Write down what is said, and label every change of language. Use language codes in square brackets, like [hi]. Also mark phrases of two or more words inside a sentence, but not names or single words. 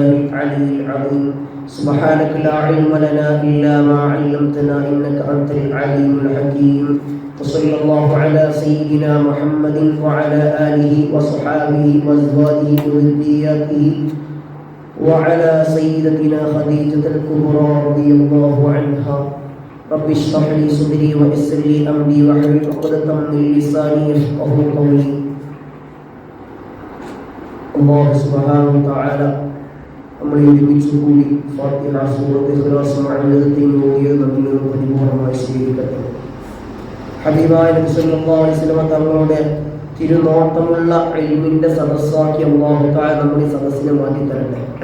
[ar] العلي العظيم سبحانك لا علم لنا إلا ما علمتنا إنك أنت العليم الحكيم وصلى الله على سيدنا محمد وعلى آله وصحابه وأزواجه وذرياته وعلى سيدتنا خديجة الكبرى رضي الله عنها رب اشرح لي صدري ويسر لي أمري واحلل عقدة من لساني يفقهوا قولي. الله سبحانه وتعالى [ml] നമ്മളെ ഒരുമിച്ച് കൂടി ഫാത്തിഹ സൂറത്ത് ഇഖ്ലാസ് മഅനദത്തിൽ ഓതിയത് നമ്മിൽ പരിപൂർണമായി സ്വീകരിക്കട്ടെ. ഹബീബായ നബി [ar] صلى الله عليه وسلم [ml] തങ്ങളുടെ തിരുനോട്ടമുള്ള ഇൽമിന്റെ സദസ്സാക്കി [ar] الله تعالى [ml] നമ്മുടെ സദസ്സിനെ മാറ്റി തരട്ടെ.